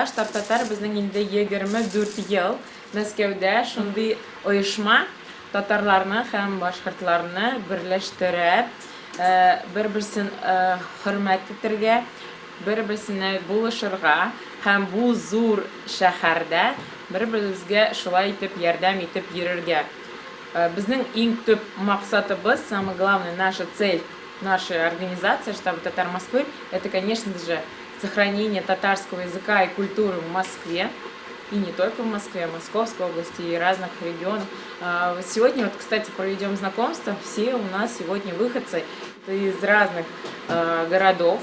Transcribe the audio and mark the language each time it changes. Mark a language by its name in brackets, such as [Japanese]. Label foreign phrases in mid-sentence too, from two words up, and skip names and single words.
[Tatar] Штаб Татар безнең инде 24 ел Мәскәүдә шундый оешма татарларны һәм башкортларны берләштереп, бер-берсен хөрмәт итәргә, бер-берсенә булышырга һәм бу зур шәһәрдә бер-беребезгә шулай итеп ярдәм итеп йөрергә. Безнең иң төп максатыбыз, [Russian] самая главная наша цель нашей организации штаба Татар Москвы, это, конечно же, сохранение татарского языка и культуры в Москве. И не только в Москве, в Московской области и разных регионах. Сегодня, вот, кстати, проведем знакомство. Все у нас сегодня выходцы из разных городов.